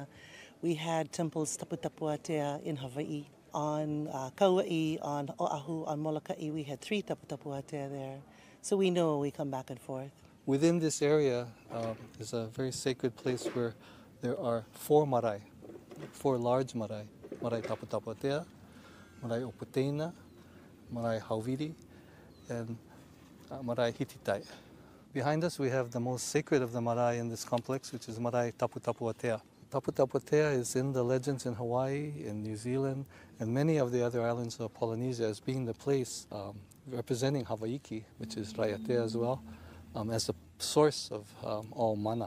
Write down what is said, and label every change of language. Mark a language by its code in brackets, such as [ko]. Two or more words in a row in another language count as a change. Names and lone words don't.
[en] We had temples Tapu Tapu Atea in Hawaii. On Kauai, on Oahu, on Molokai, we had 3 Tapu Tapu Atea there. So we know we come back and forth. Within this area is a very sacred place where there are 4 marae, 4 large marae. Marae Tapu Tapu Atea, Marae Oputena, Marae Hauviri, and Marae Hititai. Behind us we have the most sacred of the marae in this complex, which is Marae Tapu Tapu Atea. Tapu Tapu Atea is in the legends in Hawaii, in New Zealand, and many of the other islands of Polynesia as being the place representing Hawaiki, which is Raiatea as well, as the source of all mana.